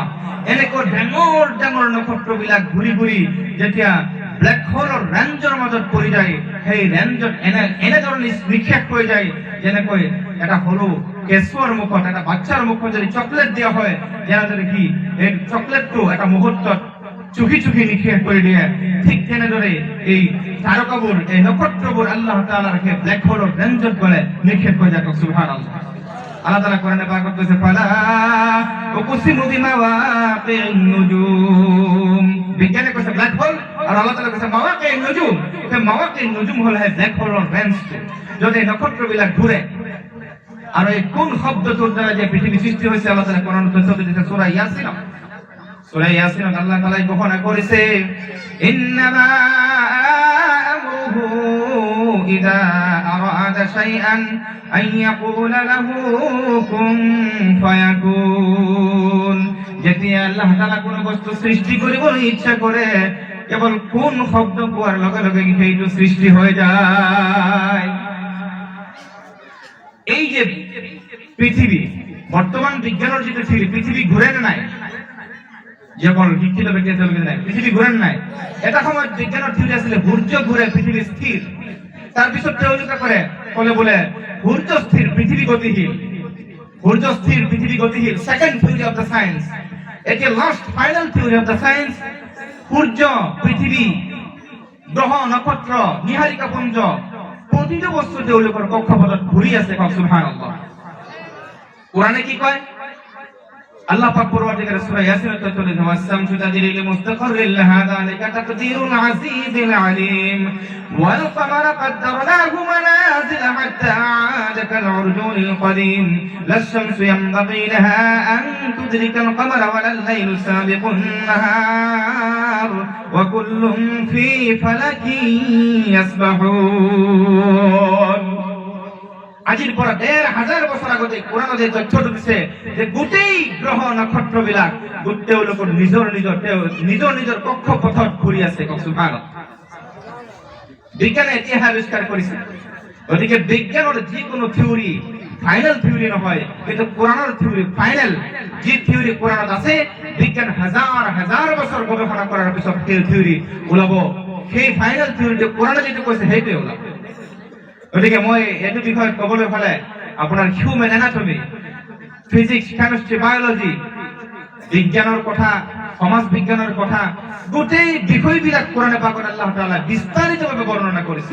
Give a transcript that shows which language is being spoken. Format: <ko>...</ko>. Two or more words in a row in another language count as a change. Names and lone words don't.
<as>এনেকৈ ডাঙৰ ডাঙৰ নক্ষত্ৰবিলাক ঘূৰি ঘূৰি যেতিয়া</as> <en>black hole</en> <as>ৰেঞ্জৰ মাজত পৰি যায়, সেই ৰেঞ্জত এনেধৰণে নিক্ষেপ হৈ যায়, যেনেকৈ এটা সৰু কেঁচুৱাৰ মুখত, এটা বাচ্চাৰ মুখত যদি চকলেট দিয়া হয়, যেনেদৰে কি এই চকলেটটো এটা মুহূৰ্তত চুকি চুকি নিক্ষেপ কৰি দিয়ে, ঠিক তেনেদৰে এই তারকাবোৰ, এই নক্ষত্ৰবোৰ আল্লাহ তাআলাৰ সেই</as> <en>black hole</en> <as>ৰেঞ্জত গলে নিক্ষেপ হৈ যায়। সুবহানাল্লাহ। আল্লাহ তাআলা কোরআনে পাকত কৈছে,</as> <ar>فلا أقسم بمواقع النجوم.</ar> <as>বিজ্ঞানে কৈছে</as> <en>black hole,</en> <as>আর আল্লাহ তাআলা কৈছে</as> <ar>مواقع النجوم.</ar> <as>সেই</as> <ar>مواقع النجوم</ar> <as>হল সেই</as> <en>black hole</en> <as>ৰেঞ্জ, য'ত এই নক্ষত্ৰবিলাক ঘূৰে। আর এই কোন শব্দটোৰ দ্বাৰা যে পৃথিৱী সৃষ্টি হৈছে,</as> <bn>আল্লাহ তাআলা কোরআনত তথ্য দিয়েছে সূরা ইয়াসিন। সূরা ইয়াসিন আল্লাহ তাআলা ঘোষণা করেছে,</bn> <ar>إنما أمره إذا أراد شيئا أن يقول له كن فيكون.</ar> <as>যেতিয়া আল্লাহ তাআলা কোনো বস্তু সৃষ্টি কৰিবলৈ ইচ্ছা কৰে, কেবল কোন শব্দ কোৱাৰ লগে লগে সেইটো সৃষ্টি হৈ যায়।</as> <bn>এই যে পৃথিবী, বর্তমান বিজ্ঞানের যেটা ছিল, পৃথিবী ঘুরে নাই, যেমন শিক্ষিত ব্যক্তি নাই, পৃথিবী ঘুরে নাই।</bn> <as>এটা সময় বিজ্ঞানের থিওরি আছিল সূর্য ঘুরে, পৃথিবী স্থির। তার পিছত তেওঁলোকে করে বলে বলে সূর্য স্থির, পৃথিবী গতিশীল। সূর্য স্থির, পৃথিবী গতিশীল।</as> <en>second theory of the science, এটি last final theory of the science.</en> <as>সূর্য, পৃথিবী, গ্রহ, নক্ষত্র, নীহারিকা পুঞ্জ প্ৰতিটো বস্তু তেওঁলোকৰ কক্ষপথত ঘূৰি আছে। সুবহানাল্লাহ।</as> <bn>কোরআনে কি কয়? আল্লাহ পাক পরবর্তীকালে সূরা ইয়াসিনের তথ্য দিয়েছেন,</bn> <ar>والشمس تجري لمستقر لها ذلك تقدير العزيز العليم والقمر قدرناه منازل حتى عاد كالعرجون القديم لا الشمس ينبغي لها أن تدرك القمر ولا الليل سابق النهار وكل في فلك يسبحون।</ar> <as>আজির পর ১,৫০০ বছর আগতে কোরআন যে তথ্য দিছে যে গোটেই গ্রহ নক্ষত্র বিলাক গোটেই লোক নিজৰ কক্ষপথত ঘূৰি আছে। সুবহানাল্লাহ। বিজ্ঞানে ইতিহাস আবিষ্কার করেছে, গতিকে বিজ্ঞানের যিকোনো থিওরি</as> <en>final theory</en> <as>নহয়, কিন্তু কোরআনের</as> <en>theory final.</en> <as>যে থিওরি কোরআনত আছে বিজ্ঞান হাজার হাজার বছর গবেষণা করার পিছত থিওরি ওলাব, সেই</as> <en>final theory</en> <as>কোরআনে যেটো কৈছে সেইটোৱে ওলাব। গতিকে মই এইটো বিষয়ত ক'বলৈ হ'লে আপোনাৰ</as> <en>human anatomy, physics, chemistry, biology,</en> <as>বিজ্ঞানৰ কথা, সমাজ বিজ্ঞানৰ কথা, গোটেই বিষয়বিলাক কোরআনে পাকত আল্লাহ তাআলা বিস্তাৰিতভাৱে বৰ্ণনা কৰিছে।</as>